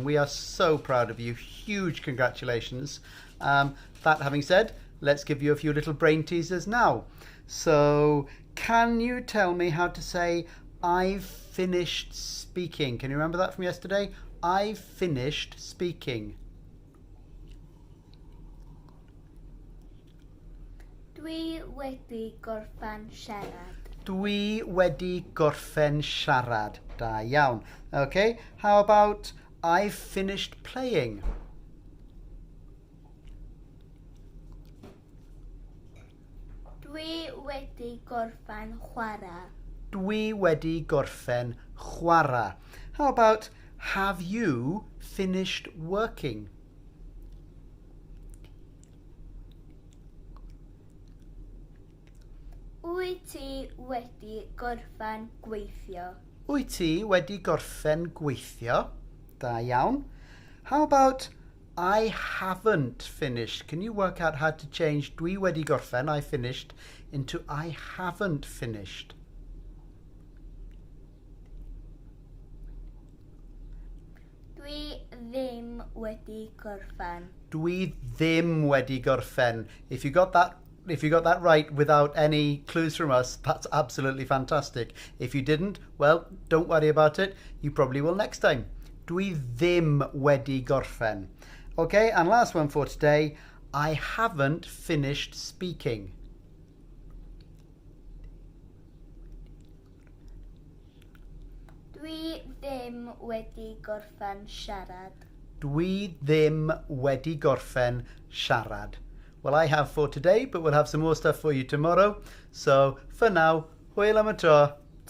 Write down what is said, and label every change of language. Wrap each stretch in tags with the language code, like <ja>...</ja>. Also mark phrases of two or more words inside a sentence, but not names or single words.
<en>We are so proud of you. Huge congratulations. That having said, let's give you a few little brain teasers now. So, can you tell me how to say I've finished speaking? Can you remember that from yesterday? I've finished speaking.</en> <cy>Dwi wedi gorffen siarad. Dwi wedi gorffen siarad. Da iawn.</cy> <en>Okay, how about I've finished playing?</en> <cy>Dwi wedi gorffen chwarae. Dwi wedi gorffen chwarae.</cy> <en>How about have you finished working?</en> <cy>Wyt ti wedi gorffen gweithio? Wyt ti wedi gorffen gweithio? Da iawn.</cy> <en>How about I haven't finished? Can you work out how to change</en> <cy>dwi wedi gorffen,</cy> <en>I finished, into I haven't finished?</en> <cy>Dwi ddim wedi gorffen. Dwi ddim wedi gorffen.</cy> <en>If you got that right without any clues from us, that's absolutely fantastic. If you didn't, well, don't worry about it. You probably will next time.</en> <cy>Dwi ddim wedi gorffen.</cy> <en>Okay, and last one for today. I haven't finished speaking.</en> <cy>Dwi ddim wedi gorffen siarad. Dwi ddim wedi gorffen siarad.</cy> <en>Well, I have for today, but we'll have some more stuff for you tomorrow. So, for now,</en> <cy>hwyl am y tro.</cy>